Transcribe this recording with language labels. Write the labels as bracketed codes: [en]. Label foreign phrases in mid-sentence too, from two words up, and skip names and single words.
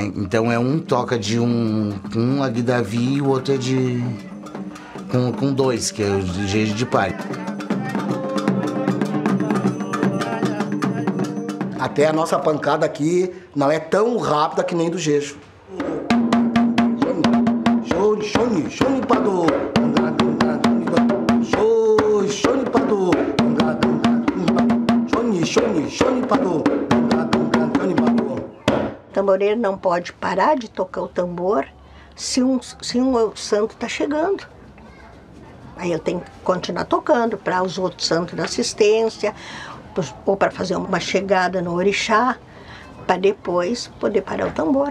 [pt] Então um toca de um aguidavi e o outro é com 2, que é o jeje de pai. Até a nossa pancada aqui não é tão rápida que nem do jejo. [yo] Shoni pado. Shoni pado. Shoni pado. [pt] O tamboreiro não pode parar de tocar o tambor se um santo está chegando. Aí eu tenho que continuar tocando para os outros santos da assistência, ou para fazer uma chegada no orixá, para depois poder parar o tambor.